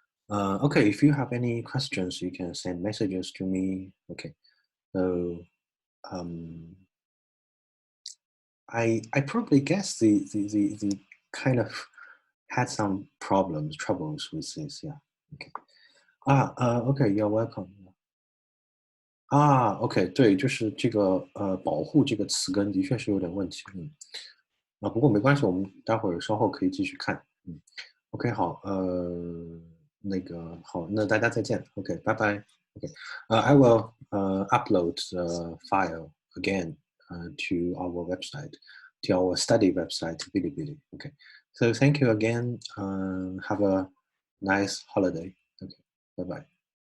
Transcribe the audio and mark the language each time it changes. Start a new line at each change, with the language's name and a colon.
English: Okay, if you have any questions, you can send messages to me. Okay, so I probably guess the kind of had some troubles with this. Yeah. Okay. Okay, you're welcome.
Chinese: OK， 对，就是这个保护这个词根的确是有点问题。不过没关系，我们待会儿稍后可以继续看。OK， 好，那个好，那大家再见。 OK， 拜拜。
English: OK， I will upload the file again to our website, to our study website, Bilibili. OK, so thank you again. Have a nice holiday. OK, bye bye.